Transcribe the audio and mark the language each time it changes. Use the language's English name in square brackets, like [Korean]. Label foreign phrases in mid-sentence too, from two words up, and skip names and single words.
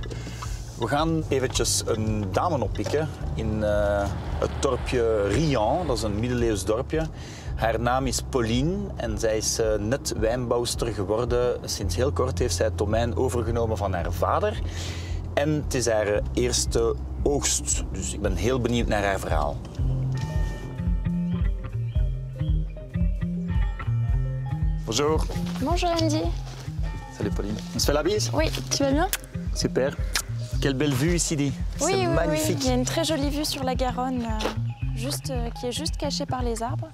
[Dutch] We gaan eventjes een dame oppikken in het dorpje Riant. Dat is een middeleeuws dorpje. Haar naam is Pauline en zij is net wijnbouwster geworden. Sinds heel kort heeft zij het domein overgenomen van haar vader. En het is haar eerste oogst. Dus ik ben heel benieuwd naar haar verhaal. [French] Bonjour. Bonjour Andy. Salut Pauline. On se fait la bise? Oui, tu vas bien? Super. Quelle belle vue ici, dit. Oui, C'est oui, magnifique. oui. Il y a une très jolie vue sur la Garonne, qui est juste cachée par les arbres.